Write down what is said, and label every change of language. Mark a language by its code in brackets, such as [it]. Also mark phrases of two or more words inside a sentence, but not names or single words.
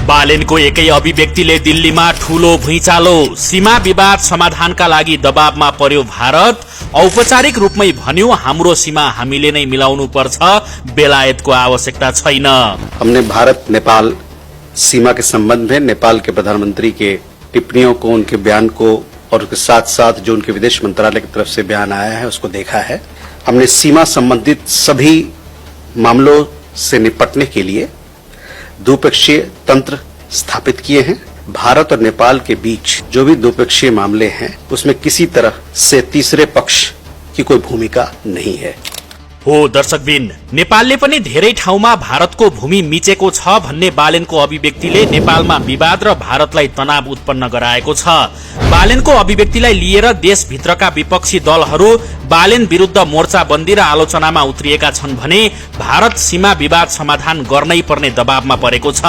[ne] बालेनको एकै अभिव्यक्तिले दिल्लीमा ठूलो भुइँचालो। सीमा विवाद समाधानका लागि दबावमा पर्यो भारत। औपचारिक रूपमै भन्यो हाम्रो सीमा हामीले नै मिलाउनु पर्छ, बेलायतको आवश्यकता छैन। [hi] हमने भारत नेपाल सीमा के संबंध में नेपाल के प्रधानमंत्री के टिप्पणियों को, उनके बयान को और उसके साथ साथ जो उनके विदेश मंत्रालय की तरफ से बयान आया है उसको देखा है। हमने सीमा संबंधित सभी मामलों से निपटने के लिए द्विपक्षीय तंत्र स्थापित किए हैं। भारत और नेपाल के बीच जो भी द्विपक्षीय मामले हैं उसमें किसी तरह से तीसरे पक्ष की कोई भूमिका नहीं है। [ne] हो दर्शकबिन, नेपालले पनि धेरै ठाउँमा भारतको भूमि मिचेको छ भन्ने बालेनको अभिव्यक्तिले नेपालमा विवाद र भारतलाई तनाव उत्पन्न गराएको छ। बालेनको अभिव्यक्तिलाई लिएर देशभित्रका विपक्षी दलहरू बालेन विरुद्ध मोर्चाबन्दी र आलोचनामा उत्रिएका छन् भने भारत सीमा विवाद समाधान गर्नै पर्ने दबावमा परेको छ।